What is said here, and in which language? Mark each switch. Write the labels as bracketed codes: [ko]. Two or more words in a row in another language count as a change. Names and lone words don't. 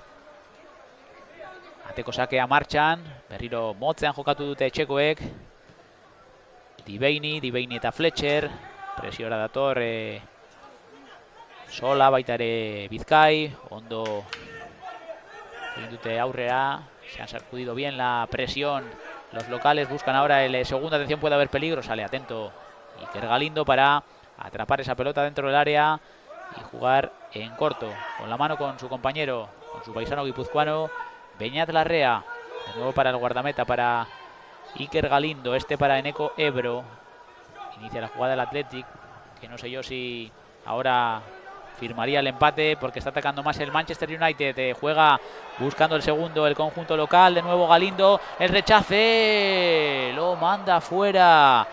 [eu] Ateko sakea martxan, berriro motzean jokatu dute etxekoek. Dibeini eta Fletcher, presiora dator Sola, baita ere Bizkai, ondo egin dute aurrera, [es] se han sacudido bien la presión. Los locales buscan ahora el segunda atención, puede haber peligro, sale atento Iker Galindo para atrapar esa pelota dentro del área y jugar en corto, con la mano con su compañero, con su paisano guipuzcoano, Beñat Larrea, de nuevo para el guardameta, para Iker Galindo, este para Eneko Ebro, inicia la jugada del Athletic, que no sé yo si ahora firmaría el empate porque está atacando más el Manchester United, juega buscando el segundo el conjunto local, de nuevo Galindo, el rechace, lo manda fuera.